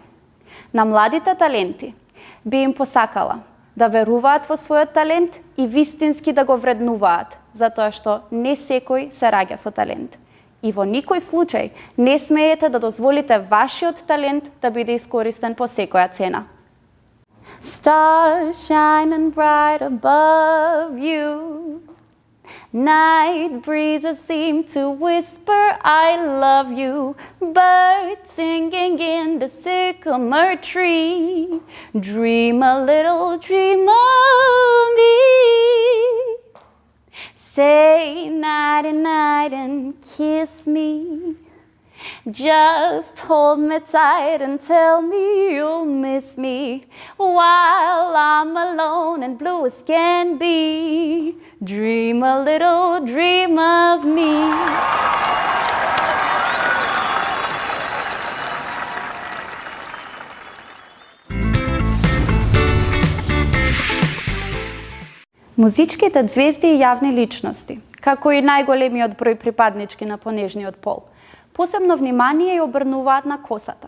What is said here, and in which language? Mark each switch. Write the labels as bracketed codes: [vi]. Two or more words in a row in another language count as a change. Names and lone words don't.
[mk] На младите таленти би им посакала да веруваат во својот талент и вистински да го вреднуваат, затоа што не секој се раѓа со талент. И во никој случај не смеете да дозволите вашиот талент да биде искористен по секоја цена. [en] Stars shining bright above you. Night breezes seem to whisper, I love you. Birds singing in the sycamore tree. Dream a little dream of me. Say nighty night and kiss me. Just hold me tight and tell me you'll miss me while I'm alone and blue as can be. Dream a little dream of me. [mk] Музичките звезди и јавни личности, како и најголемиот број припаднички на понежниот пол, посебно внимание ја обрнуваат на косата.